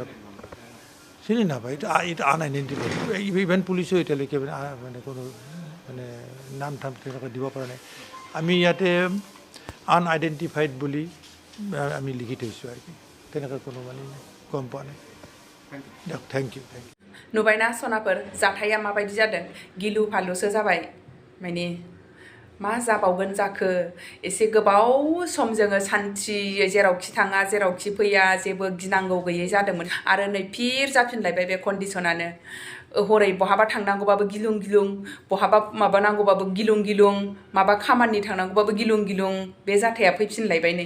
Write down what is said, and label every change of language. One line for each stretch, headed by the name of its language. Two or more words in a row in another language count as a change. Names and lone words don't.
Assamese: চিনি নাপায়, এইটো আনআইডেণ্টিফাইড। ইভেন পুলিচেও এতিয়ালৈকে মানে কোনো মানে নাম ঠাম তেনেকৈ দিব পৰা নাই। আমি ইয়াতে আনআইডেণ্টিফাইড বুলি আমি লিখি থৈছোঁ আৰু কি, তেনেকৈ কোনো মানে গম পোৱা নাই। দিয়ক,
English: thank you.
Bodo: नुबायना सनाफोर, जाथाया माबायदि जादों? गिलु फालुसो जाबाय। माने मा जाबावगोन जाखो? एसे गोबाव सम जोङो सान्थियै जेरावखि थाङा जेरावखि फैया जेबो गिनांगौ गैयै जादोंमोन। आरो नै फिर जाफिनलायबाय बे कन्डिसनानो। हरै बहाबा थांनांगौबाबो गिलुं गिलुं, बहाबा माबानांगौबाबो गिलुं गिलुं, माबा खामानि थांनांगौबाबो गिलुं गिलुं, बे जाथाया फैफिनलायबाय नै।